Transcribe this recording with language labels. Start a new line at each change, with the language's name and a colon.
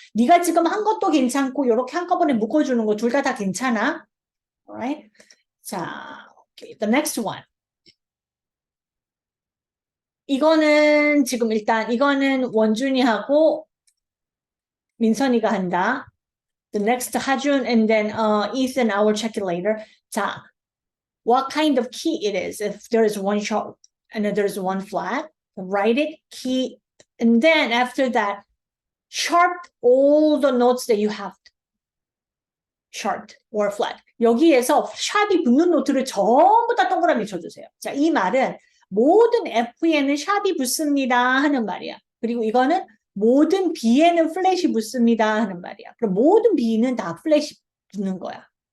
Korean: 네가 지금 한 것도 괜찮고 요렇게 한꺼번에 묶어주는 거 둘 다 괜찮아.
English: Alright? 자, okay. The next one.
Korean: 이거는 지금 일단 이거는 원준이하고 민선이가 한다.
English: The next 하준 and then Ethan I will check it later. 자, what kind of key it is? If there is one sharp and then there's one flat, write it key and then after that sharp all the notes that you have sharp or flat.
Korean: 여기에서 샵이 붙는 노트를 전부 다 동그라미 쳐주세요. 자, 이 말은 모든 F에는 샵이 붙습니다 하는 말이야. 그리고 이거는 모든 B에는 플랫이 붙습니다 하는 말이야. 그럼 모든 B는 다 플랫이 붙는 거야.